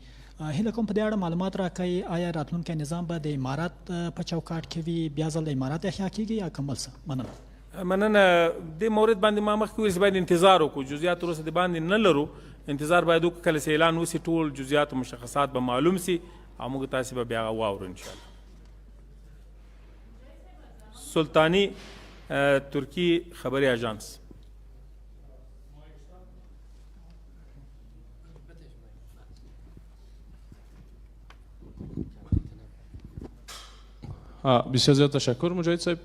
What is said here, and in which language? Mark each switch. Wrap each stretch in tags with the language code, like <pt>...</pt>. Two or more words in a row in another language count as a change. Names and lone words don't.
<ps>هیله کوم په دې اړه معلومات راکړئ. آیا راتلونکی نظام به د امارات په چوکاټ کې وي، بیا ځل د امارات احیا کېږي یا کوم بل څه؟ مننه. دې مورد باندې ما مخکې ویل چې باید انتظار وکړو. جزئیات وروسته د باندې نه لرو، انتظار باید وکړو. کله چې اعلان وسي ټول جزئیات او مشخصات به معلوم سي او موږ تاسې به بیا واورو انشاءالله.</ps> <fa>سلطانی ترکی خبری آژانس. بسیار زیاد تشکر مجاهد صاحب.</fa>